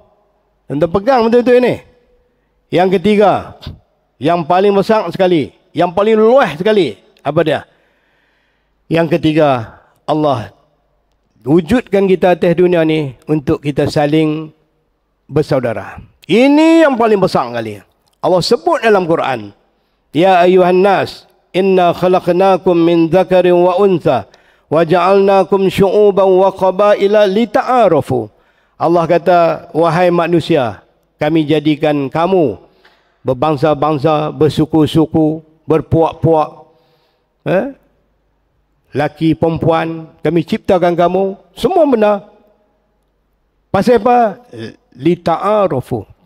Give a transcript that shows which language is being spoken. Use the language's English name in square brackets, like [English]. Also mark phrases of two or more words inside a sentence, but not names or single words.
[Malay] Anda pegang betul-betul ini. Yang ketiga, yang paling besar sekali, yang paling luas sekali, apa dia? Yang ketiga, Allah wujudkan kita atas dunia ni untuk kita saling bersaudara. Ini yang paling besar sekali. Allah sebut dalam Quran, [Arabic] يا أيها الناس إنا خلقناكم من ذكر وأنثى وجعلناكم شعوبا وقبائل لتعارفوا. [Malay] Allah kata, wahai manusia, kami jadikan kamu berbangsa-bangsa, bersuku-suku, berpuak-puak, laki, perempuan, kami ciptakan kamu, semua benda. Pasal apa? Lita'arafu.